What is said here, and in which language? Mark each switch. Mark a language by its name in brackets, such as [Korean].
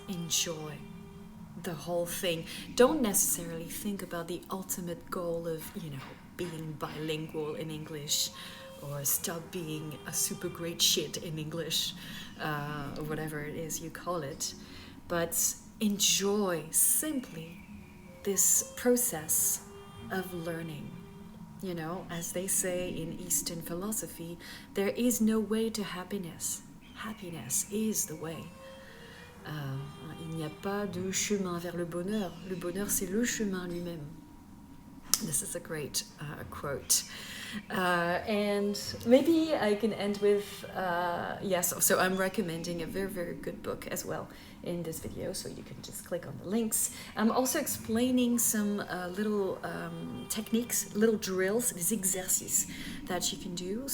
[English] Enjoy the whole thing. Don't necessarily think about the ultimate goal of, being bilingual in English, or stop being a super great shit in English, or whatever it is you call it. But enjoy simply this process of learning. As they say in Eastern philosophy, there is no way to happiness. Happiness is the way. [French] Il n'y a pas de chemin vers le bonheur. Le bonheur, c'est le chemin lui-même. [English] This is a great quote. And maybe I can end with, so I'm recommending a very, very good book as well in this video, so you can just click on the links. I'm also explaining some little techniques, little drills, [French] des exercices [English] that you can do.